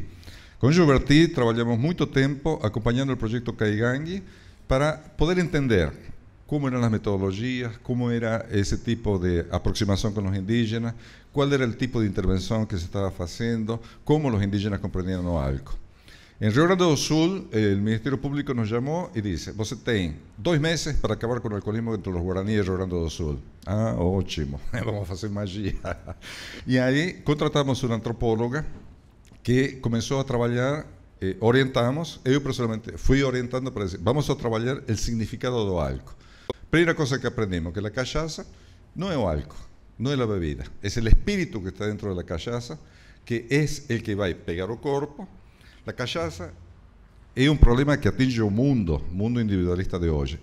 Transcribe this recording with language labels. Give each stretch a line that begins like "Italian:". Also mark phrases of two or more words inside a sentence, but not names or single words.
Spanish: Con Gilberti trabajamos mucho tiempo acompañando el proyecto Caigangue para poder entender cómo eran las metodologías, cómo era ese tipo de aproximación con los indígenas, cuál era el tipo de intervención que se estaba haciendo, cómo los indígenas comprendían algo. En Rio Grande do Sul, el Ministerio Público nos llamó y dice:
Portuguese: você tem 2 meses
Spanish: para acabar con el alcoholismo entre los guaraníes de Rio Grande do Sul. Ah, ótimo, vamos a hacer magia. Y ahí contratamos una antropóloga que comenzó a trabajar orientamos,
Portuguese: eu pessoalmente fui orientando para dizer, vamos a trabalhar o significado do álcool. Primeira coisa que aprendimos, que a cachaça não é o álcool, não é a bebida, é o espírito que está dentro da cachaça, que é o que vai pegar o corpo. A cachaça é um problema que atinge o mundo individualista de hoje.